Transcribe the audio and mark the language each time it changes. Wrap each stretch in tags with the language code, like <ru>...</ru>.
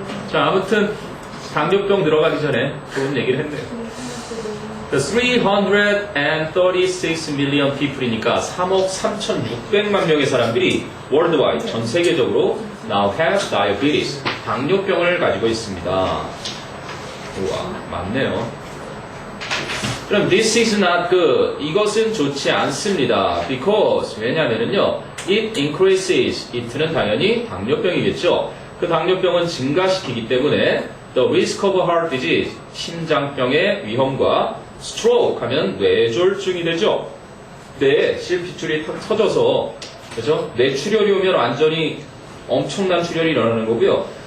<ko>자, 아무튼 당뇨병 들어가기 전에 좋은 얘기를 했네요.</ko> <en>The 336 million people</en> <ko>이니까 3억 3,600만 명의 사람들이 worldwide 전 세계적으로</ko> <en>now have diabetes</en> <ko>당뇨병을 가지고 있습니다. 우와, 맞네요. 그럼</ko> <en>this is not good.</en> <ko>이것은 좋지 않습니다.</ko> <en>Because</en> <ko>왜냐면은요,</ko> <en>it increases.</en> <ko>it는 당연히 당뇨병이겠죠. 그 당뇨병은 증가시키기 때문에</ko> <en>the risk of heart disease</en> <ko>심장병의 위험과 stroke 하면 뇌졸중이 되죠. 뇌에 실핏줄이 탁 터져서 그죠? 뇌출혈이 오면 완전히 엄청난 출혈이 일어나는 거고요.</ko>